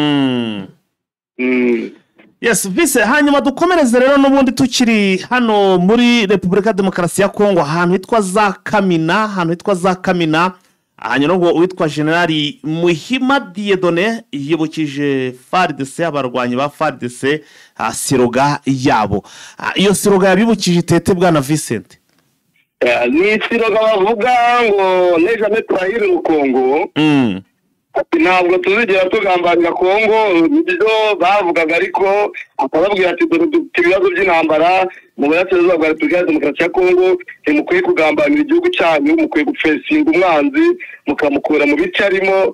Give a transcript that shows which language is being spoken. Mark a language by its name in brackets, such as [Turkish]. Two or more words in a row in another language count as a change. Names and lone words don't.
[Kinyarwanda] Yes, Vise, hanyuma dukomereze rero n'ubundi tukiri hano muri Repubulika Demokarasi ya Kongo, ahantu hitwa za Kamina, hanyuma ngo witwa Generali Muhima Dieudonné yibukije FARDC, abarwanyi ba FARDC siroga yabo. Iyo siroga yabibukije itete bwana Vincent? Ni siroga bavuga ngo [French] ne jamais trahir le Congo. [Kinyarwanda] Ntabwo tuzigera tugambanira Kongo, nibyo bavugaga, ariko akababwira ati dore ibibazo by'intambara mu burasirazuba bwa Repubulika Demokarasi ya Kongo, ntimukwiye kugambanira igihugu cyanyu, mukwiye gufesinga umwanzi mukamukura mu bice arimo.